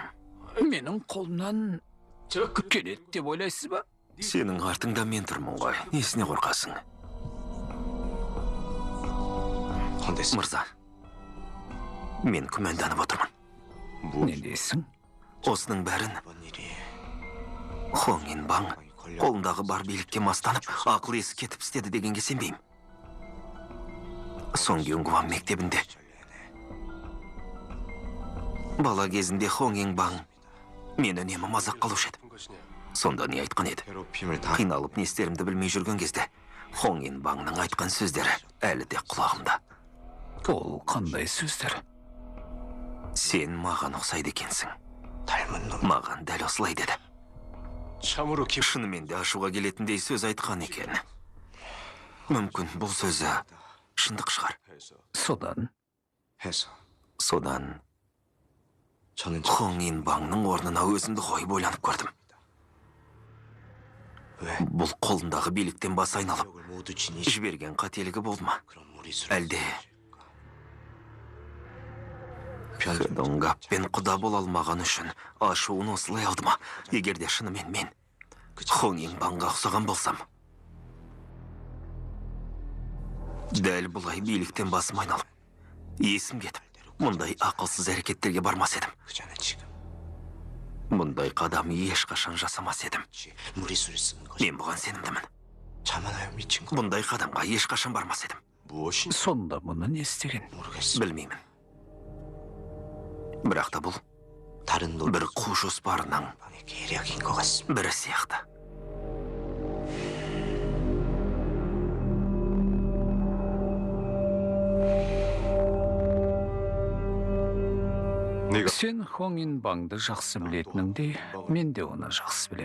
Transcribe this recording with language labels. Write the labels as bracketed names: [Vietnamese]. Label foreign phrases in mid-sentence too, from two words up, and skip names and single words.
[Kazakh] Менің қолымнан келеді деп ойлайсыз ба? Сенің артыңда мен тұрмын ғой. Несіне қорқасың? [Korean] 건댔어. [Kazakh] Мырза, мен күмәнданып отырмын. Не дейсің? Осының бәрін [Korean] 뭔 일이? [Kazakh] Хоңинбаң қолындағы бар билікке мастанып, ақыл есі кетіп істеді дегенге сенбеймін. Сонгюнгван мектебінде бала кезінде Хоңинбаң мен үнемі мазақ қылушы еді. Сонда не айтқан еді? [Korean] 괴롭힘을 다 [Kazakh] Қиналып не істерімді білмей жүрген кезде Хоңинбаңның айтқан сөздері әлі де құлағымда. Ол қандай сөздер? Сен маған ұқсайды екенсің. [Korean] 닮은 놈. [Kazakh] Маған дәл осылай деді. [Korean] 참으로 기 [Kazakh] Шынымен де ашуға келетіндей сөз айтқан екен. Мүмкін бұл сөзі шындық шығар. Содан [Korean] 해서 [Kazakh] Содан [Korean] 저는 [Kazakh] Хоңинбаңның орнына өзімді қойып ойланып көрдім. [Korean] 왜 [Kazakh] Бұл қолындағы биліктен бас айналып, [Korean] 력을 모두 지니 [Kazakh] жіберген қателігі болды ма? [Korean] 그런 무리수를 [Kazakh] Әлде Хедонгаппен құда бола алмаған үшін ашуын осылай алды ма? Егер де шынымен мен Хоңинбаңға ұқсаған болсам, дәл бұлай биліктен басым айналып, есім кетіп, мұндай ақылсыз әрекеттерге бармас едім. [Korean] 그자는 지금 [Kazakh] Мұндай қадам ешқашан жасамас едім. [Korean] 무리수를 쓰는 것이 [Kazakh] Мен бұған сенімдімін. [Korean] 자만하여 미친 거 [Kazakh] Бұндай қадамға ешқашан бармас едім. [Korean] 무엇이 [Kazakh] сонда мұны не істеген? [Korean] 모르겠어. [Kazakh] Білмеймін. Бірақ та бұл [Korean] 다른 노 [Kazakh] бір қу жоспарының [Korean] 방의 계략인 것 같습니다. [Kazakh] бірі сияқты. [Korean] 네가 [Kazakh] Сен Хоңинбаңды жақсы білетініңдей, мен де оны жақсы білем.